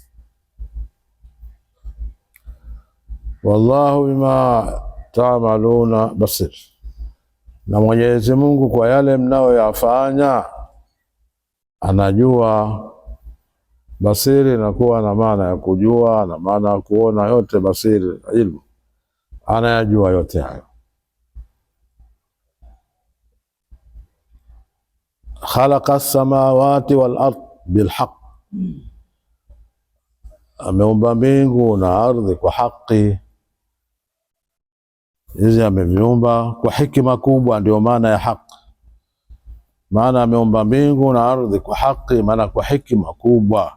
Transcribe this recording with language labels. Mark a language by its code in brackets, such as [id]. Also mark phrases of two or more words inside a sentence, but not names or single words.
[ar] والله بما تعملون بصير, [sw] na Mwenyezi Mungu kwa yale mnayoyafanya anajua. Basiri inakuwa na maana ya kujua na maana ya kuona, yote basiri ilmu, anayajua yote hayo. [ar] خلق السماوات والأرض بالحق, [sw] ameumba mbingu na ardhi kwa haki. Hizi ameviumba kwa hikima kubwa, ndio maana ya haki. Maana ameumba mbingu na ardhi kwa haki, maana kwa hikima kubwa.